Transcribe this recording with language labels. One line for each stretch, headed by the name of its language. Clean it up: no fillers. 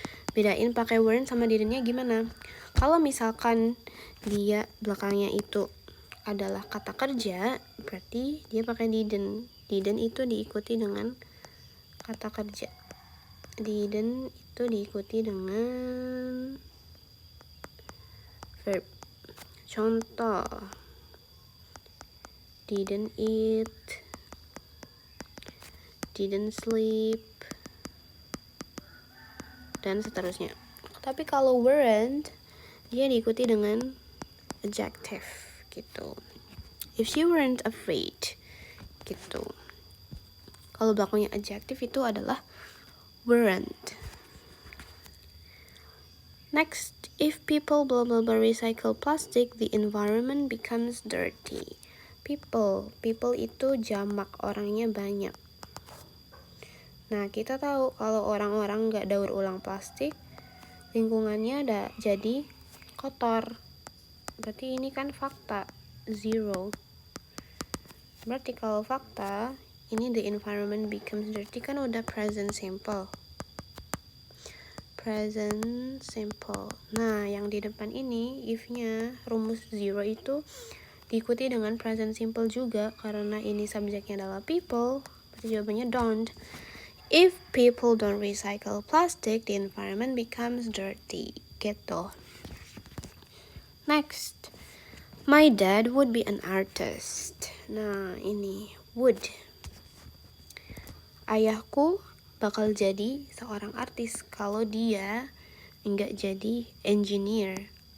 Indonesian: Bedain pakai weren't sama didn't-nya gimana? Kalau misalkan dia belakangnya itu adalah kata kerja, berarti dia pakai didn't. Didn't itu diikuti dengan kata kerja. Didn't itu diikuti dengan verb. Contoh, didn't eat, didn't sleep, dan seterusnya. Tapi kalau weren't, dia diikuti dengan adjective gitu.
English: If she weren't afraid gitu.
Indonesian: Kalau belakangnya adjective itu adalah weren't.
English: Next, if people blah blah blah recycle plastic, the environment becomes dirty.
Indonesian: People itu jamak, orangnya banyak. Nah, kita tahu kalau orang-orang nggak daur ulang plastik, lingkungannya jadi kotor. Berarti ini kan fakta, 0. Berarti kalau fakta, ini
English: the environment becomes dirty
Indonesian: kan udah present simple.
English: Present simple.
Indonesian: Nah, yang di depan ini, if-nya, rumus 0 itu diikuti dengan present simple juga, karena ini subjeknya adalah people, berarti jawabannya don't.
English: If people don't recycle plastic, the environment becomes dirty. Gitu. Next, my dad would be an artist.
Indonesian: Nah, ini would. Ayahku bakal jadi seorang artis kalau dia enggak jadi engineer.